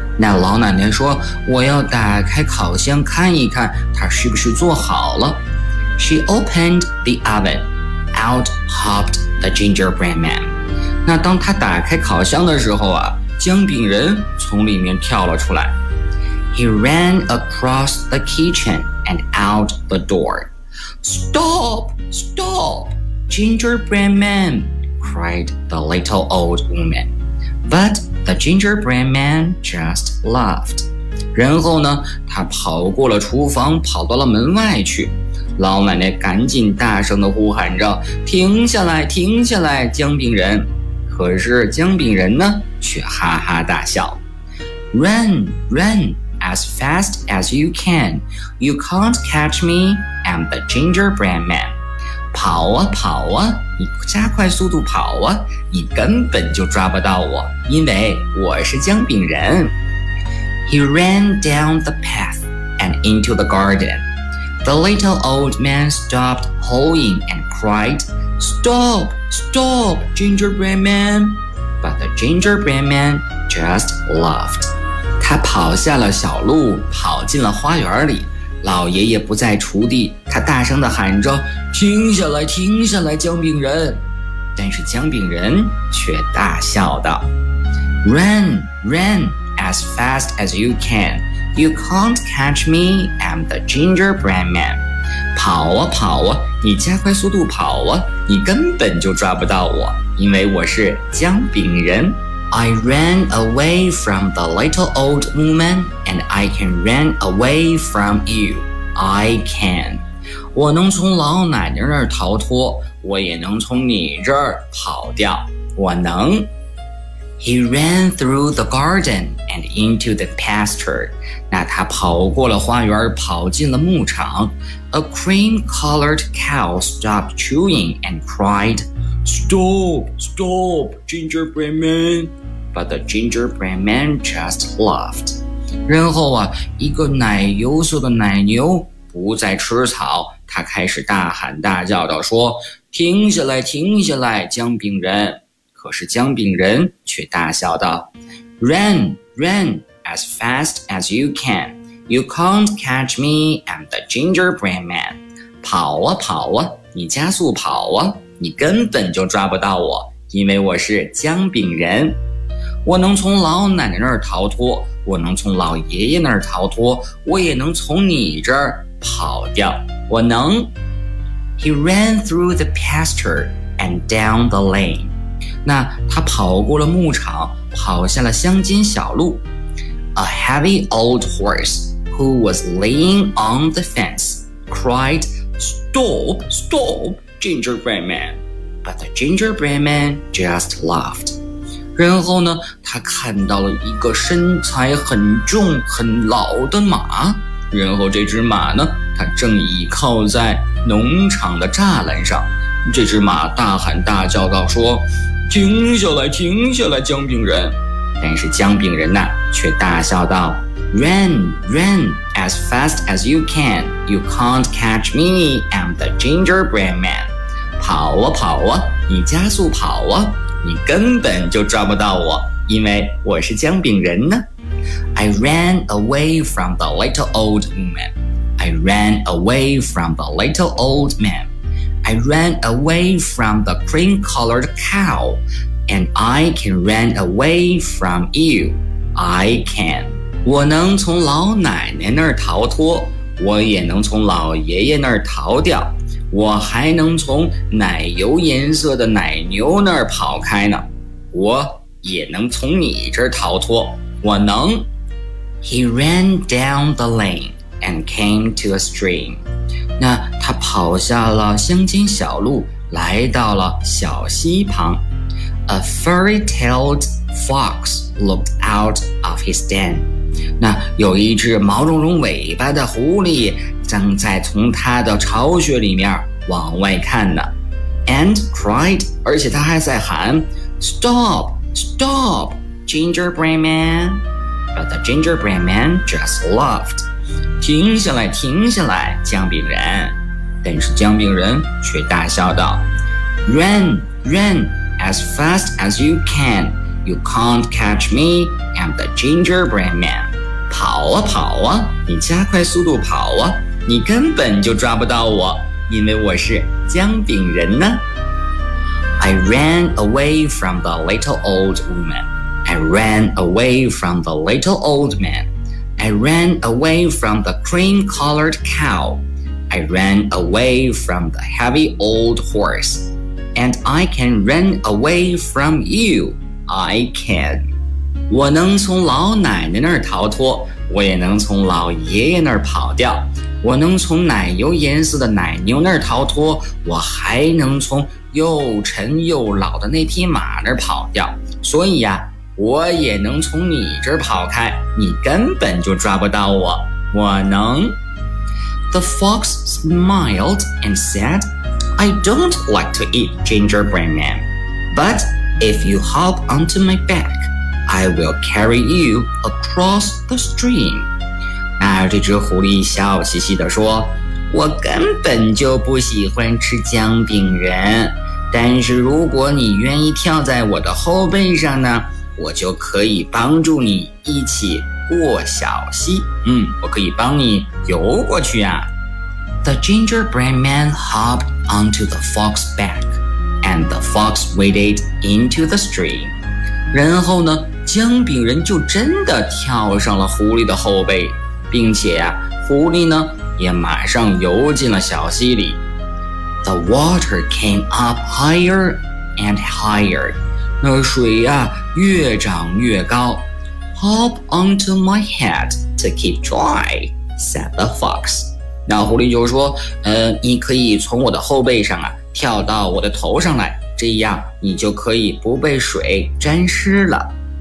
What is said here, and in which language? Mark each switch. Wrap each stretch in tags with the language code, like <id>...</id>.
<zh>那老奶奶说，我要打开烤箱看一看他是不是做好了。</zh> <en>She opened the oven. Out hopped the gingerbread man.</en> <zh>那当他打开烤箱的时候啊，姜饼人从里面跳了出来。</zh> <en>He ran across the kitchen and out the door. Stop! Stop! Gingerbread man! Cried the little old woman. But the gingerbread man just laughed.</en> <zh>然后呢，他跑过了厨房，跑到了门外去。老奶奶赶紧大声地呼喊着，停下来，停下来，姜饼人。可是姜饼人呢，却哈哈大笑。</zh> <en>Run, run, as fast as you can. You can't catch me, I'm the gingerbread man.</en> <zh>跑啊跑啊，你加快速度跑啊，你根本就抓不到我，因为我是姜饼人。</zh> <en>He ran down the path and into the garden. The little old man stopped hoeing and cried,Stop! Stop! Gingerbread man! But the gingerbread man just laughed.</en> <zh>他跑下了小路，跑进了花园里。老爷爷不在锄地，他大声地喊着，停下来，停下来，姜饼人。但是姜饼人却大笑道，</zh> <en>Run! Run! As fast as you can. You can't catch me, I'm the gingerbread man.</en> <zh>跑啊跑啊，你加快速度跑啊，你根本就抓不到我，因为我是姜饼人。</zh> <en>I ran away from the little old woman, and I can run away from you. I can.</en> <zh>我能从老奶奶那儿逃脱，我也能从你这儿跑掉，我能。</zh> <en>He ran through the garden and into the pasture.</en> <zh>那他跑过了花园，跑进了牧场。</zh> <en>A cream-colored cow stopped chewing and cried, Stop! Stop! Gingerbread man! But the gingerbread man just laughed.</en> <zh>然后啊，一个奶油色的奶牛不再吃草，他开始大喊大叫地说，停下来，停下来，姜饼人。可是姜饼人却大笑道，</zh> <en>Run! Run! As fast as you can! You can't catch me, I'm the gingerbread man.</en> <zh>跑啊跑啊，你加速跑啊，你根本就抓不到我，因为我是姜饼人。我能从老奶奶那儿逃脱，我能从老爷爷那儿逃脱，我也能从你这儿跑掉，我能。</zh> <en>He ran through the pasture and down the lane.</en> <zh>那他跑过了牧场，跑下了乡间小路。</zh> <en>A heavy old horse, who was laying on the fence, cried, Stop! Stop! Gingerbread man! But the gingerbread man just laughed.</en> <zh>然后呢，他看到了一个身材很重很老的马，然后这只马呢，它正倚靠在农场的栅栏上。这只马大喊大叫道说，停下来，停下来，姜饼人。但是姜饼人呢，却大笑道，</zh> <en>Run, run, as fast as you can. You can't catch me, I'm the gingerbread man.</en> <zh>跑啊跑啊，你加速跑啊，你根本就抓不到我，因为我是姜饼人呢。</zh> <en>I ran away from the little old man. I ran away from the little old man. I ran away from the cream-colored cow. And I can run away from you. I can.</en> <zh>我能从老奶奶那儿逃脱，我也能从老爷爷那儿逃掉，我还能从奶油颜色的奶牛那儿跑开呢，我也能从你这儿逃脱。我能。</zh> <en>He ran down the lane and came to a stream.</en> <zh>那他跑下了乡间小路，来到了小溪旁。</zh> <en>A furry-tailed fox looked out of his den.</en> <zh>那有一只毛茸茸尾巴的狐狸正在从他的巢穴里面往外看呢。</zh> <en>And cried,</en> <zh>而且他还在喊</zh> <en>Stop! Stop! Gingerbread man, but the gingerbread man just laughed.</en> <zh>停下来，停下来，姜饼人。但是姜饼人却大笑道 ：</zh> <en>“Run, run as fast as you can. You can't catch me. I'm the gingerbread man.</en> <zh>跑啊跑啊，你加快速度跑啊，你根本就抓不到我，因为我是姜饼人呢。</zh> <en>I ran away from the little old woman. I ran away from the little old man. I ran away from the cream-colored cow. I ran away from the heavy old horse. And I can run away from you. I can.</en> <zh>我能从老奶奶那儿逃脱，我也能从老爷爷那儿跑掉。我能从奶油颜色的奶牛那儿逃脱，我还能从又沉又老的那匹马那儿跑掉。所以呀，我也能从你这儿跑开，你根本就抓不到我，我能。</zh> <en>The fox smiled and said, I don't like to eat gingerbread man, but if you hop onto my back, I will carry you across the stream.</en> <zh>那这只狐狸笑嘻嘻地说，我根本就不喜欢吃姜饼人，但是如果你愿意跳在我的后背上呢，我就可以帮助你一起过小溪。我可以帮你游过去啊。</zh> <en>The gingerbread man hopped onto the fox's back, and the fox waded into the stream.</en> <zh>然后呢，姜饼人就真的跳上了狐狸的后背，并且啊，狐狸呢，也马上游进了小溪里。</zh> <en>The water came up higher and higher.</en> <zh>那水呀、啊，越涨越高。</zh> <en>Hop onto my head to keep dry, said the fox.</en> <zh>那狐狸就说，你可以从我的后背上啊，跳到我的头上来，这样你就可以不被水沾湿了。</zh>